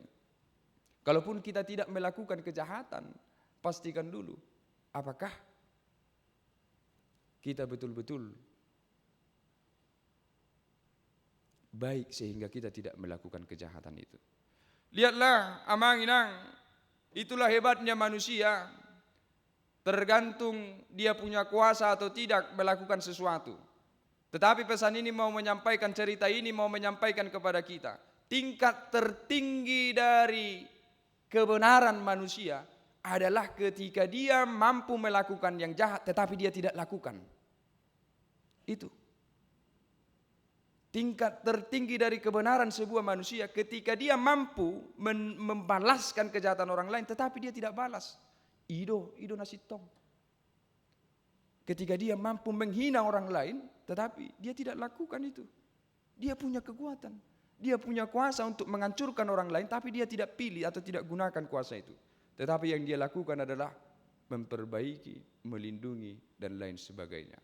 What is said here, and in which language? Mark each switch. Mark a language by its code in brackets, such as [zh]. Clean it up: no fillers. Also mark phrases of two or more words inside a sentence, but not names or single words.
[id] Kalaupun kita tidak melakukan kejahatan, pastikan dulu apakah kita betul-betul baik sehingga kita tidak melakukan kejahatan itu. Lihatlah [bbc] amang inang, [id] itulah hebatnya manusia. Tergantung dia punya kuasa atau tidak melakukan sesuatu. Tetapi pesan ini mau menyampaikan, cerita ini mau menyampaikan kepada kita, tingkat tertinggi dari kebenaran manusia adalah ketika dia mampu melakukan yang jahat tetapi dia tidak lakukan. Itu tingkat tertinggi dari kebenaran sebuah manusia, ketika dia mampu membalaskan kejahatan orang lain tetapi dia tidak balas. [bbc] Ido nasi tong. [id] Ketika dia mampu menghina orang lain tetapi dia tidak lakukan itu. Dia punya kekuatan, dia punya kuasa untuk menghancurkan orang lain, tapi dia tidak pilih atau tidak gunakan kuasa itu. Tetapi yang dia lakukan adalah memperbaiki, melindungi, dan lain sebagainya.